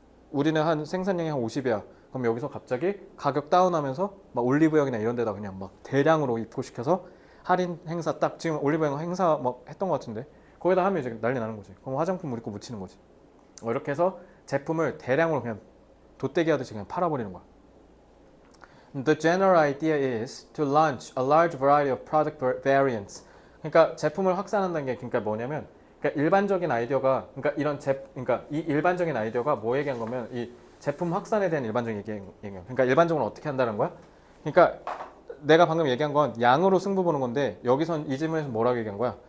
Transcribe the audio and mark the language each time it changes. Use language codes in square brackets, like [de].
[ko] 우리는 한 생산량이 한 50이야. 그럼 여기서 갑자기 가격 다운하면서 막 올리브영이나 이런 데다 그냥 막 대량으로 입고시켜서 할인 행사 딱 지금 올리브영 행사 막 했던 것 같은데 거기다 하면 이제 난리 나는 거지. 그럼 화장품 우리 거 묻히는 거지. 이렇게 해서 제품을 대량으로 그냥 돗대기 하듯이 그냥 팔아버리는 거야. [en] The general idea is to launch a large variety of product variants. [ko] 그러니까 제품을 확산한다는 게 그러니까 뭐냐면 그러니까 일반적인 아이디어가 그러니까 이 일반적인 아이디어가 뭐 얘기한 거면 이 제품 확산에 대한 일반적인 얘기예요. 그러니까 일반적으로 어떻게 한다는 거야? 그러니까 내가 방금 얘기한 건 양으로 승부 보는 건데 여기선 이 질문에서 뭐라고 얘기한 거야?